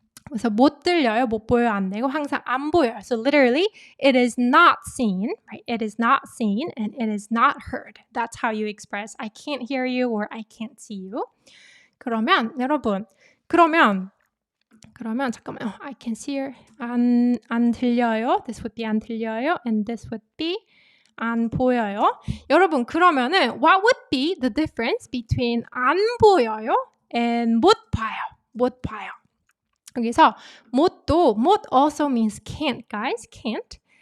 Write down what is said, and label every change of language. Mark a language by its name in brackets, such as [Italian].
[Korean] 그래서 못 들려요, 못 보여요 안 되고 항상 안 보여요. [English] So literally, it is not seen, right? It is not seen and it is not heard. That's how you express I can't hear you or I can't see you. [Korean] 그러면 여러분, 그러면 잠깐만요. [English] I can see her. [Korean] 안 들려요. [English] This would be 안 들려요. And this would be 안 보여요. [Korean] 여러분, 그러면은 [English] what would be the difference between 안 보여요 and 못 봐요? [Korean] 여기서 [English] 못 also means can't, guys. Can't.